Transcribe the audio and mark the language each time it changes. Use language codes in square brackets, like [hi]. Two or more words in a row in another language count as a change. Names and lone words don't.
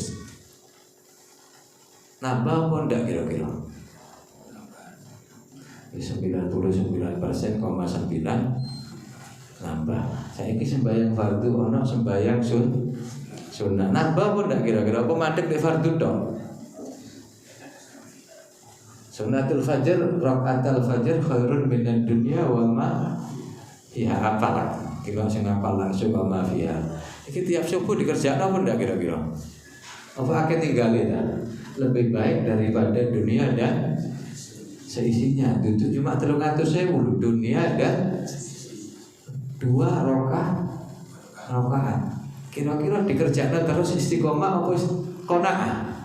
[jv] Nambah apa ndak kira-kira? 99,9 nambah. Saiki sembahyang fardu ana sembahyang sunnah. Nambah apa ndak kira-kira? Apa mandek di fardu tok? [ar] سنة الفجر، ركعتا الفجر خير من الدنيا وما فيها. [jv] Apalah kira sing apal langsung [ar] وما فيها. [jv] Iki tiap subuh dikerjakan apa enggak kira-kira? Apa akeh tinggalin ta? [id] Lebih baik daripada dunia dan seisinya. Itu cuma 300.000 dunia dan 2 rakaat. Kira-kira dikerjakan terus istiqomah apa qanaah?